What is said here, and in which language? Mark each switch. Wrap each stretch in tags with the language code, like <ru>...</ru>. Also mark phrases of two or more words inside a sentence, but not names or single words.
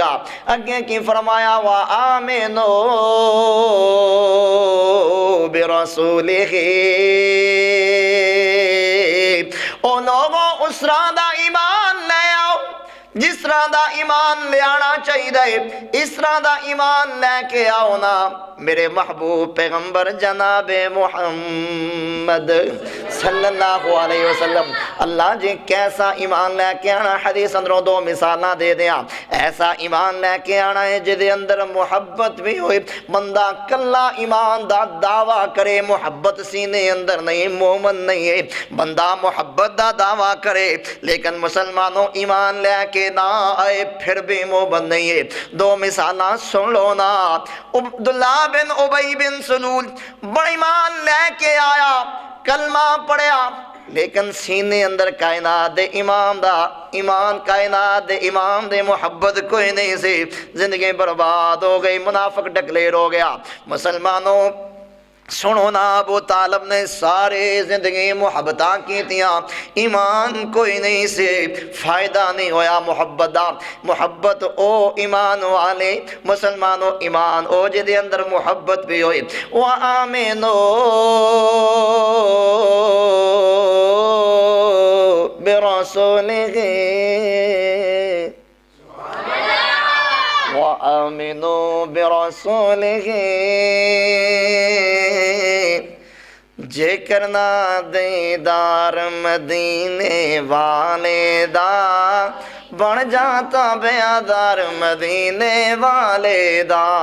<pa>اگے کی فرمایا,</pa> <ar>و آمنوا برسوله,</ar> <pa>او لوگوں اس طرح دا ایمان لے آؤ جس طرح دا ایمان لے آنا چاہیے، اس طرح دا ایمان لے کے آؤ نا میرے محبوب پیغمبر جنابِ محمد</pa> <ar>صلى الله عليه وسلم.</ar> <pa>اللہ جی کیسا ایمان لے کے آنا، حدیث اندروں دو مثالاں دے دیاں. ایسا ایمان لے کے آنا ہے جدے اندر محبت بھی ہووے، بندہ کلا ایمان دا دعویٰ کرے، محبت سینے اندر نہیں، مومن نہیں ہے، بندہ محبت دا دعویٰ کرے لیکن مسلمانو ایمان لے کے نہ آئے پھر بھی مومن نہیں ہے. دو مثالاں سن لو نا. عبداللہ بن ابی بن سلول بڑا ایمان لے کے آیا، کلمہ پڑھیا، لیکن سینے اندر کائنات دے امام دا ایمان، کائنات دے امام دے محبت کوئی نہیں سی. زندگی برباد ہو گئی، منافق ڈکلیئر ہو گیا. مسلمانو سنو نا, ابو طالب نے سارے زندگی محبتاں کیتیاں، ایمان کوئی نہیں سے فائدہ نہیں ہویا محبت دا. محبت او ایمان والے مسلمانو، ایمان او جہدے اندر محبت بھی ہووے.</pa> <ar>و آمنوا برسوله و آمنوا برسوله,</ar> <pa>جے کرنا دیدار مدینے والے دا، بن جاتا بیدار مدینے والے دا.</pa>